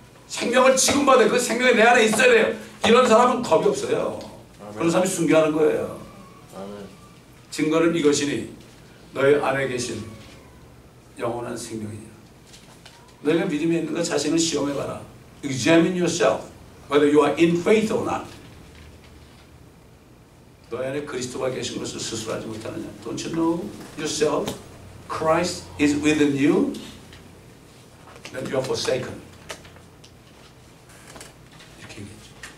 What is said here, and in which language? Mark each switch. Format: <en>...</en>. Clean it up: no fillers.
<ko>생명을 지금 받아야, 그 생명이 내 안에 있어야 돼요. 이런 사람은 겁이 없어요. 그런 사람이 순교하는 거예요. 증거는 이것이니 너희 안에 계신 영원한 생명이니라. 너희가 믿음이 있는 것 자신을 시험해봐라.</ko> <en>Examine yourself whether you are in faith or not.</en> <ko>너희 안에 그리스도가 계신 것을 스스로 알지 못하느냐.</ko> <en>Don't you know yourself? Christ is within you. Then you are forsaken.</en> <ko>이렇게 얘기했죠.</ko>